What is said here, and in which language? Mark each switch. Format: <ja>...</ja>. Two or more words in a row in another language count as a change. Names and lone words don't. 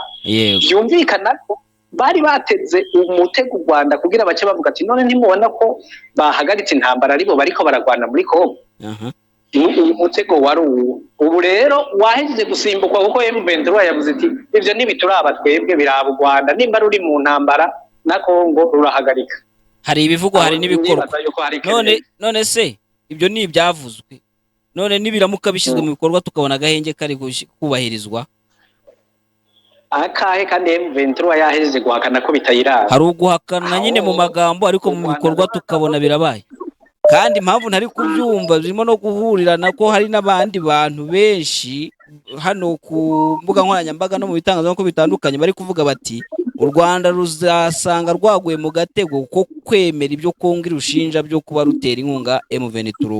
<rn>Yumvikana ko bari bateze umutego u Rwanda kugira bace bavuga ati none ntimubona ko bahagaritse intambara aribo bariko baragwana muri Kongo. Umutego wari ubu rero wahejeje gusimbuka kuko M23 yavuze ati ivyo nibituraba twebwe biraba u Rwanda nimba ruri mu ntambara na Kongo rurahagarika.</rn> <rw>Hari ibivugo hari n'ibikorwa. None se ibyo ni ibyavuzwe. None nibiramuka bishizwe mu bikorwa tukabona agahenge kari kubahirizwa. Akahe kandi M23 yahejeje guhakana ko bitayiraba. Hari uguhakana nyine mu magambo ariko mu bikorwa tukabona birabaye. Kandi impamvu ntari kubyumva birimo no guhurira nako hari n'abandi bantu benshi hano ku mbuga nkoranyambaga no mu bitangazamakuru bitandukanye bari kuvuga bati u Rwanda ruzasanga rwaguye mu gatego ko kwemera ibyo Kongo irushinja byo kuba rutera inkunga M23.</rw>